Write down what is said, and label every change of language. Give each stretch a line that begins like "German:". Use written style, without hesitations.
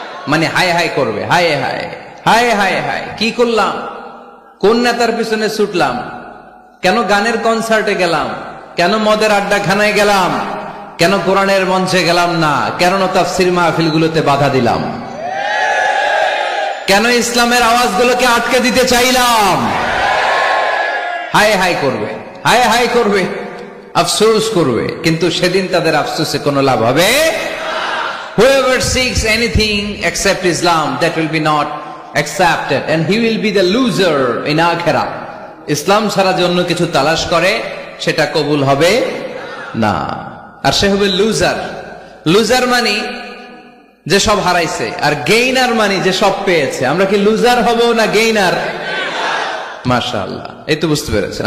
Bangla: মানে হায় হায় করবে, হায় হায় হায় হায় হায়, কি করলাম, কোন নেতার পিছনে ছুটলাম, কেন গানের কনসার্টে গেলাম, কেন মদের আড্ডাখানায় গেলাম, কেন কোরআনের মঞ্চে গেলাম না, কেন তাফসীর মাহফিলগুলোতে বাধা দিলাম, কেন ইসলামের আওয়াজগুলোকে আটকে দিতে চাইলাম। হায় হায় করবে, হায় হায় করবে, আফসোস করবে। কিন্তু সেদিন তাদের আফসোসে কোনো লাভ হবে?
English: Whoever seeks anything except Islam, that will be not accepted, and he will be the loser in akhirah.
Bangla: ইসলাম ছাড়া যে অন্য কিছু তালাশ করে, সেটা কবুল হবে না, আর সে হবে লুজার। লুজার মানে যে সব হারাইছে, আর গেইনার মানে যে সব পেয়েছে। আমরা কি লুজার হব না গেইনার? মাশাআল্লাহ, এই তো বুঝতে পেরেছেন।